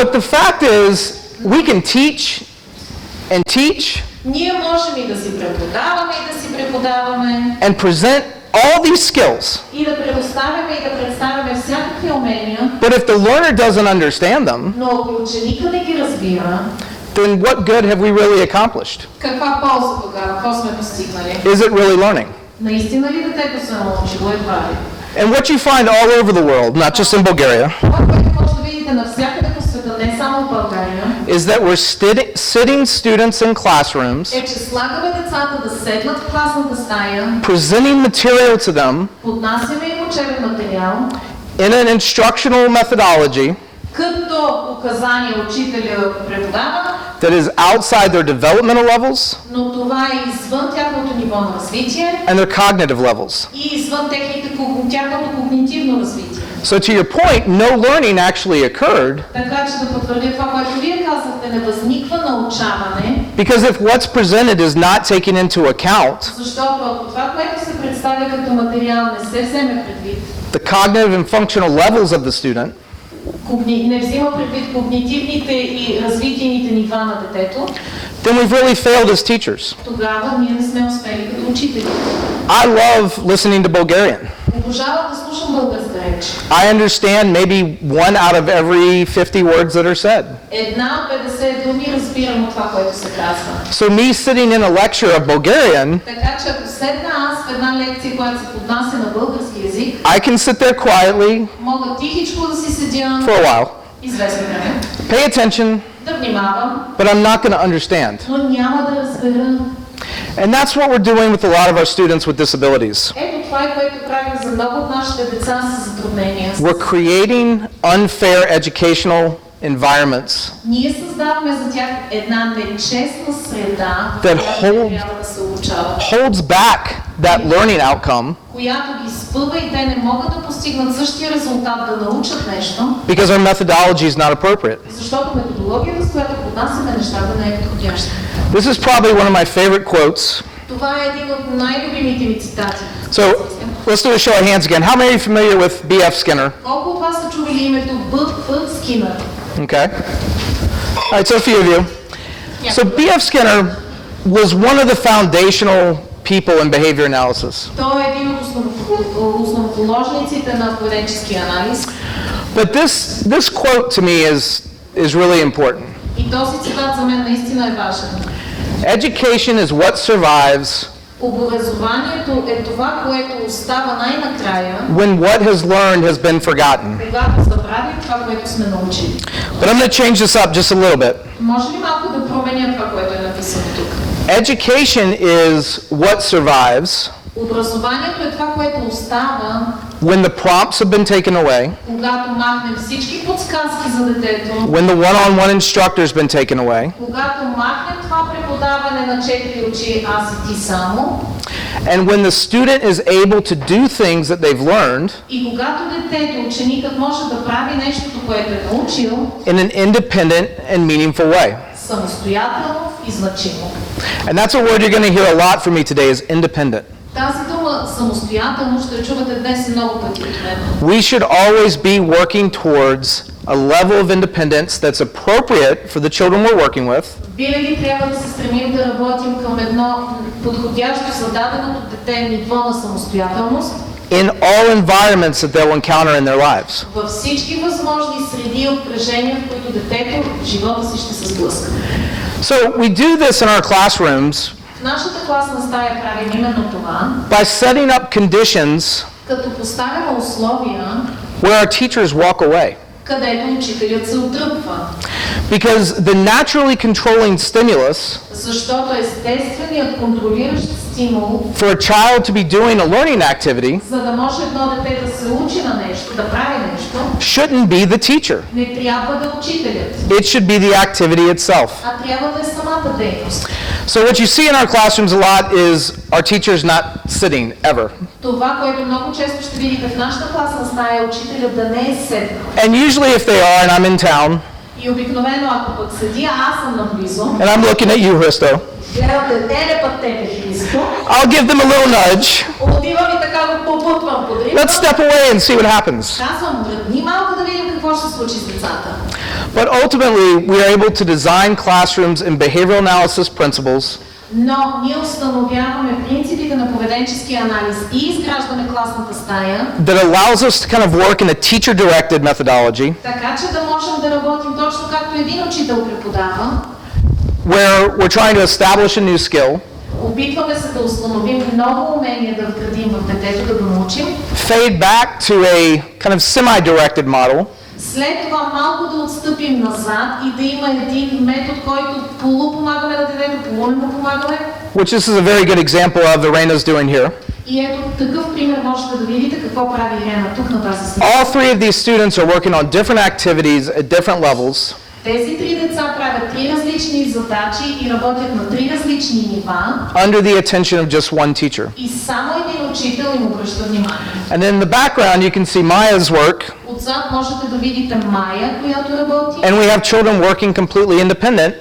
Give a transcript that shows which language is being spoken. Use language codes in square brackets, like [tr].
[en] But the fact is, we can teach and teach [bg] Ние можем и да си преподаваме, и да си преподаваме, [en] and present all these skills. [bg] и да предоставяме, и да представяме всякакви умения, [en] But if the learner doesn't understand them, [bg] но ако ученика не ги разбира, [en] then what good have we really accomplished? [bg] каква полза тогава? Какво сме постигнали? [en] Is it really learning? [bg] Наистина ли детето се научило едва ли? [en] And what you find all over the world, not just in Bulgaria, [bg] Това, което може да видите навсякъде по света, не само в България, [en] is that we're sitting students in classrooms, [bg] е, че слагаме децата да седнат в класната стая, [en] presenting material to them [bg] поднасяме им учебен материал, [en] in an instructional methodology [bg] като указание учителя преподава, [en] that is outside their developmental levels [bg] но това е извън тяхното ниво на развитие [en] and their cognitive levels. [bg] и извън тяхното когнитивно развитие. [en] So to your point, no learning actually occurred [bg] Така че да потвърдя това, което вие казахте, не възниква научаване, [en] because if what's presented is not taken into account [bg] защото ако това, което се представя като материал, не се вземе предвид, [en] the cognitive and functional levels of the student, [bg] не взима предвид когнитивните и развитийните нива на детето, [en] then we've really failed as teachers. [bg] тогава ние не сме успели като учители. [en] I love listening to Bulgarian. [bg] Обожавам да слушам българска реч. [en] I understand maybe one out of every 50 words that are said. [bg] Една от 50 думи разбирам от това, което се казва. [en] So me sitting in a lecture of Bulgarian, [bg] Така че ако седна аз в една лекция, която се поднася на български език, [en] I can sit there quietly [bg] мога тихичко да си седя [en] for a while, [bg] известно време, [en] pay attention, [bg] да внимавам, [en] but I'm not going to understand. [bg] но няма да разбера. [en] And that's what we're doing with a lot of our students with disabilities. [bg] Ето това е което правим за много от нашите деца с затруднения. [en] We're creating unfair educational environments [bg] Ние създаваме за тях една нечестна среда, в [en] that [bg] която трябва да се обучават, [en] holds back that learning outcome [bg] която ги спъва и те не могат да постигнат същия резултат да научат нещо, [en] because our methodology is not appropriate. [bg] защото методологията, с която поднасяме нещата, не е подходяща. [en] This is probably one of my favorite quotes. [bg] Това е един от най-любимите ми цитати. [en] So let's do a show of hands again. How many are you familiar with B.F. Skinner? [bg] Колко от вас са чували името Б.Ф. Скинър? [en] Okay. All right, so a few of you. So B.F. Skinner was one of the foundational people in behavior analysis. [bg] Той е един от основоположниците на поведенческия анализ. [en] But this quote to me is really important. [bg] И този цитат за мен наистина е важен. [en] Education is what survives [bg] Образованието е това, което остава най-накрая, [en] when what has learned has been forgotten. [bg] когато забравим това, което сме научили. [en] But I'm going to change this up just a little bit. [bg] Може ли малко да променя това, което е написано тук? [en] Education is what survives [bg] Образованието е това, което остава, [en] when the prompts have been taken away, [bg] когато махнем всички подсказки за детето, [en] when the one-on-one instructor has been taken away, [bg] когато махнем това преподаване на 4 очи, аз и ти само, [en] and when the student is able to do things that they've learned [bg] и когато детето, ученикът може да прави нещото, което е научил, [en] in an independent and meaningful way. [bg] самостоятелно и значимо. [en] And that's a word you're going to hear a lot from me today is independent. [bg] Тази дума самостоятелно ще чувате днес много пъти от мен. [en] We should always be working towards a level of independence that's appropriate for the children we're working with. [bg] Винаги трябва да се стремим да работим към едно подходящо за даденото дете ниво на самостоятелност [en] In all environments that they'll encounter in their lives. [bg] във всички възможни среди и обкръжения, в които детето в живота си ще се сблъска. [en] So we do this in our classrooms [bg] В нашата класна стая правим именно това, [en] by setting up conditions [bg] като поставяме условия, [en] where our teachers walk away. [bg] където учителят се отдръпва. [en] Because the naturally controlling stimulus [bg] Защото естественият контролиращ стимул, [en] for a child to be doing a learning activity [bg] за да може едно дете да се учи на нещо, да прави нещо, [en] shouldn't be the teacher. [bg] не трябва да е учителят, [en] It should be the activity itself. [bg] а трябва да е самата дейност. [en] So what you see in our classrooms a lot is our teachers not sitting ever. [bg] Това, което много често ще видите в нашата класна стая, е учителят да не е седнал. [en] And usually if they are and I'm in town [bg] И обикновено, ако пък седи, аз съм наблизо, [en] and I'm looking at you, Hristo, [bg] гледате път тебе, Христо, [en] I'll give them a little nudge. [bg] отивам и така го побутвам под рибата. [en] Let's step away and see what happens. [bg] Казвам, мръдни малко да видим какво ще се случи с децата. [en] But ultimately, we are able to design classrooms and behavioral analysis principles [bg] Но ние установяваме принципите на поведенческия анализ и изграждаме класната стая, [en] that allows us to kind of work in a teacher-directed methodology [bg] така че да можем да работим точно както един учител преподава. [en] where we're trying to establish a new skill, [bg] Опитваме се да установим ново умение да вградим в детето, да го научим. [en] fade back to a kind of semi-directed model, [bg] След това малко да отстъпим назад и да има един метод, който полупомагаме на детето, полу не му помагаме. [en] which this is a very good example of Irena's doing here. [bg] И ето такъв пример можете да видите какво прави Ирена тук на тази снимка. [en] All three of these students are working on different activities at different levels, [bg] Тези три деца правят три различни задачи и работят на три различни нива [en] under the attention of just one teacher. [bg] и само един учител им обръща внимание. [en] And then in the background, you can see Maya's work, [bg] Отзад можете да видите Майя, която работи. [en] and we have children working completely independent